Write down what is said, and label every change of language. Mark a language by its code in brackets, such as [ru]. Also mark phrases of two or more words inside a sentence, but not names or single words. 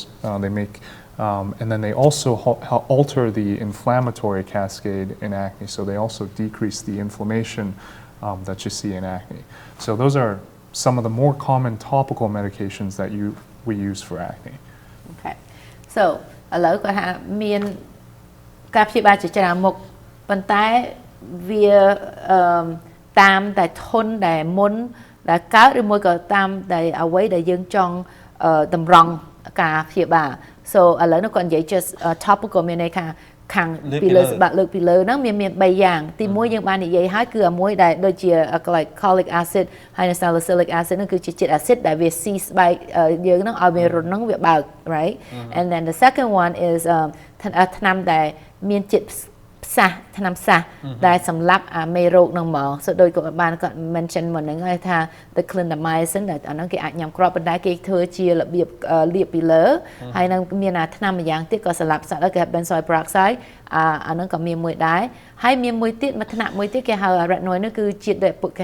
[en] And then they also alter the inflammatory cascade in acne, so they also decrease the inflammation that you see in acne. So those are some of the more common topical medications that we use for acne. Okay. So [km] ឥឡូវគាត់ថាមានការព្យាបាលជាច្រើនមុខប៉ុន្តែវាតាមតែធន់ដែលមុនដែលកើតឬមួយក៏តាមតែអ្វីដែលយើងចង់តម្រង់ការព្យាបាល so ឥឡូវនោះគាត់និយាយ [en] just topical [km] មានន័យថាខាងពីលើស្បាក់លើកពីលើហ្នឹងមាន3យ៉ាងទី1យើងបាននិ យាយហើយគឺមួយដែលដូចជា [en] glycolic acid [km] ហើយ [en] salicylic acid [km] ហ្នឹងគឺជាជាតិ acid ដែលវាស៊ីស្បែកយើងហ្នឹងឲ្យវារត់ហ្នឹងវាបើក [en] right and then the second one is [km] ថ្នាំដែលមានជាតិផ្សះថ្នាំផ្សះដែលសម្លាប់អាមេរោ គហ្នឹងហ្មង so ដូចគាត់បានគាត់ mention មកហ្នឹងហើយថា [en] the clindamycin [km] ដែលអាហ្នឹងគេអាចញ៉ាំគ្រាប់ប៉ុន្តែគេធ្វើជារបៀបលាបពីលើហើយនឹងមានអាថ្នាំម្យ៉ាងទៀតក៏ សម្លាប់សត្វដែរគេហៅ [en] benzoyl peroxide [km] អាហ្នឹងក៏មានមួយដែរហើយមានមួយទៀតមួយថ្នាក់មួយទៀតគេហៅ retinoid នោះគឺជាតិដែលគេ